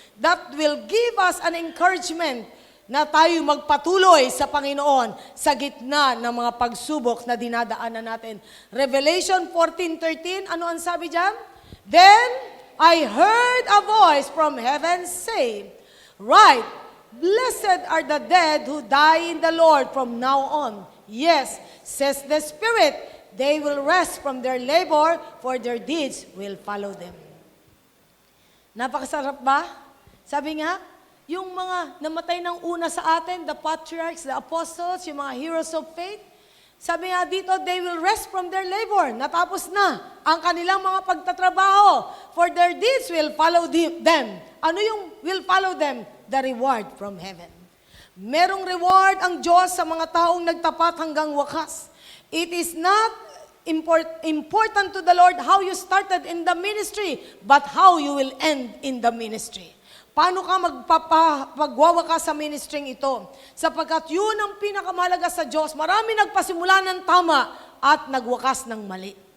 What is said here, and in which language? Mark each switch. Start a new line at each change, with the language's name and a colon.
English: That will give us an encouragement
Filipino: na tayo magpatuloy sa Panginoon sa gitna ng mga pagsubok na dinadaanan natin. Revelation 14:13, ano ang sabi diyan?
English: Then I heard a voice from heaven say, "Right, blessed are the dead who die in the Lord from now on. Yes, says the Spirit, they will rest from their labor, for their deeds will follow them."
Filipino: Napakasarap ba? Sabi nga, yung mga namatay ng una sa atin,
English: the patriarchs, the apostles,
Filipino: yung mga heroes of faith, sabi nga dito,
English: they will rest from their labor.
Filipino: Natapos na ang kanilang mga pagtatrabaho,
English: for their deeds will follow them.
Filipino: Ano yung
English: will follow them? The reward from heaven.
Filipino: Merong reward ang Diyos sa mga taong nagtapat hanggang wakas.
English: It is not important to the Lord how you started in the ministry, but how you will end in the ministry.
Filipino: Paano ka magwawakas sa ministry ito? Sapagkat yun ang pinakamahalaga sa Diyos. Marami nagpasimula ng tama at nagwakas ng mali.